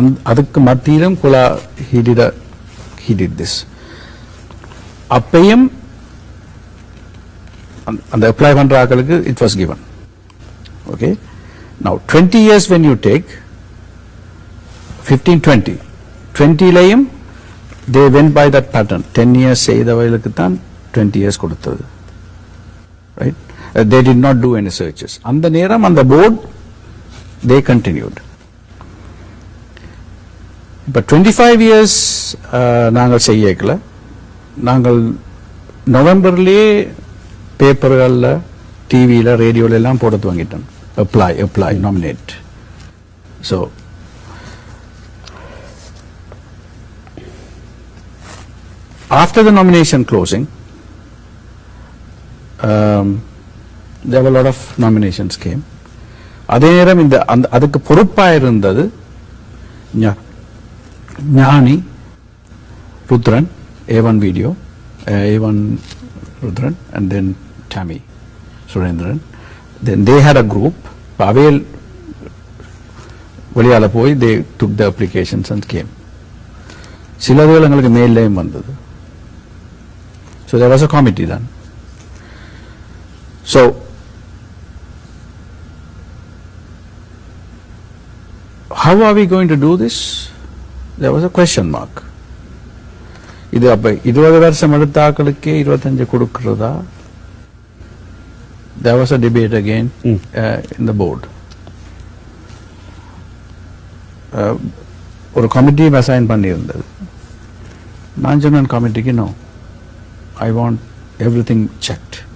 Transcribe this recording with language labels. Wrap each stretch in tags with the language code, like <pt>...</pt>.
<ta>அதுக்கு மத்தியிலும்</ta> <en>குலா he did this.</en> <ta>அப்பையும் அந்த அப்ளை பண்ற ஆட்களுக்கு</ta> <en>it was given. Okay. Now 20 years when you take 15-20 லையும் they went by that pattern.</en> <ta>10 years செய்தவர்களுக்கு தான் 20 years கொடுத்தது.</ta> <en>Right? They did not do any searches.</en> <ta>அந்த நேரம் அந்த board,</ta> <en>they continued. But 25 years</en> <ta>நாங்கள் செய்யல. நாங்கள் நவம்பர்லயே பேப்பர்கள்ல, டிவியில, ரேடியோல எல்லாம் போட துவங்கிட்டோம்.</ta> <en>apply, nominate. So, after the nomination closing, there were a lot of nominations came.</en> <ta>அதே நேரம் அதுக்கு பொறுப்பாக இருந்தது</ta> <en>Gnani, Rudran, A1 video, A1 Rudran, and then Tammy Surendran. Then they had a group. Pavel</en> <ta>வெளியால போய்</ta> <en>they took the applications and came.</en> <ta>சிலதுகள் எங்களுக்கு மெயிலையும் வந்தது.</ta> <en>So there was a committee done. So how are we going to do this? There was a question mark.</en> <ta>இது அப்ப 20 வருஷம் எடுத்த ஆக்களுக்கே 25 கொடுக்கிறதா?</ta> <en>There was a debate again in the board.</en> <ta>ஒரு committee assign பண்ணியிருந்தது. நான் சொன்ன கமிட்டிக்கு no,</ta> <en>I want everything checked.</en>